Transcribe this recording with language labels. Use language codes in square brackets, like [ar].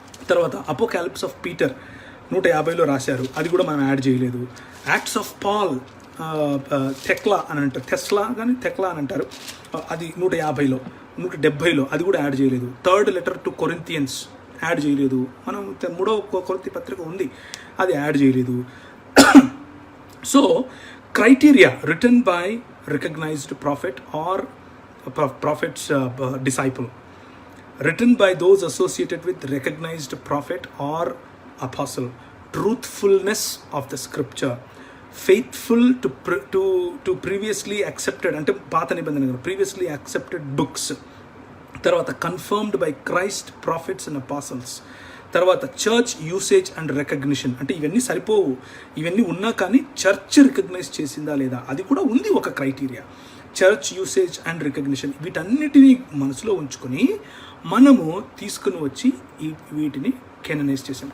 [te] తర్వాత apocalypse of Peter 150లో రాశారు, అది కూడా మనం యాడ్ చేయలేదు. యాక్ట్స్ ఆఫ్ పాల్ టెక్లా అని అంటారు, టెస్లా కానీ టెక్లా అని అంటారు, అది 150లో 170లో, అది కూడా యాడ్ చేయలేదు. Third letter to Corinthians add చేయలేదు. మనం 3వ కొరింథీ పత్రిక ఉంది, అది యాడ్ చేయలేదు. [en] so criteria written by recognized prophet or prophet's disciple, written by those associated with recognized prophet or apostle, truthfulness of the scripture, faithful to previously accepted, [te] ante paata nibandhana [en] previously accepted books, [te] tarvata [en] confirmed by Christ prophets and apostles, తర్వాత church usage and recognition. [te] అంటే ఇవన్నీ సరిపోవు, ఇవన్నీ ఉన్నా కానీ church recognise చేసిందా లేదా అది కూడా ఉంది ఒక criteria. Church usage and recognition, వీటన్నిటినీ మనసులో ఉంచుకొని మనము తీసుకుని వచ్చి వీటిని కేననైజ్ చేసాం.